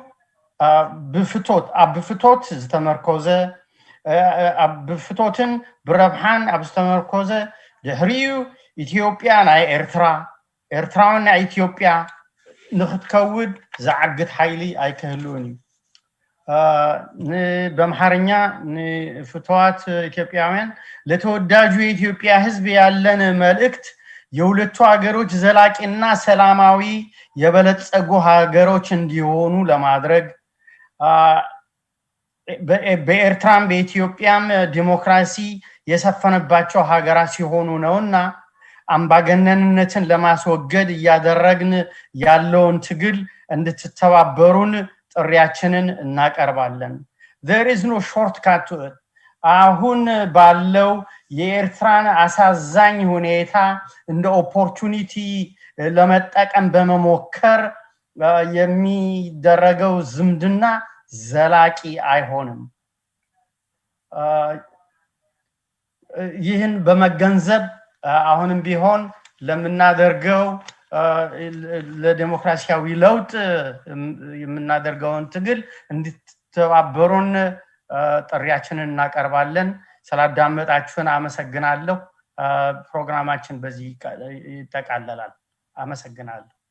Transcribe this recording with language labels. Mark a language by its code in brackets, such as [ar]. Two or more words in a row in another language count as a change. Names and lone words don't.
[ti] ብፍቶት ዝተመርኮዘ ኣብ ብፍቶትን ብረብሓን ኣብ ዝተመርኮዘ ድሕሪኡ ኢትዮጵያ ናይ ኤርትራውን ናይ ኢትዮጵያ ንኽትከውድ ዝዓግት ሓይሊ ኣይክህልውን እዩ [am] በአማርኛ ፍትዋት ኢትዮጵያውያን ለተወዳጁ የኢትዮጵያ ህዝብ ያለን መልእክት የሁለቱ ሀገሮች ዘላቂና ሰላማዊ የበለጸጉ ሀገሮች እንዲሆኑ ለማድረግ በኤርትራም በኢትዮጵያም ዲሞክራሲ የሰፈነባቸው ሀገራት ሲሆኑ ነውና አምባገነንነትን ለማስወገድ ያደረግን ያለውን ትግል እንድትተባበሩን ጥሪያችንን እናቀርባለን [en] there is no shortcut to it [am] አሁን ባለው የኤርትራን አሳዛኝ ሁኔታ እንደ ኦፖርቹኒቲ ለመጠቀም በመሞከር የሚደረገው ዝምድና ዘላቂ አይሆንም ይህን በመገንዘብ አሁንም ቢሆን ለምናደርገው ለዲሞክራሲያዊ ለውጥ የምናደርገውን ትግል እንድትተባበሩን ጥሪያችንን እናቀርባለን። ስላዳመጣችሁን አመሰግናለሁ። ፕሮግራማችን በዚህ ይጠቃለላል። አመሰግናለሁ።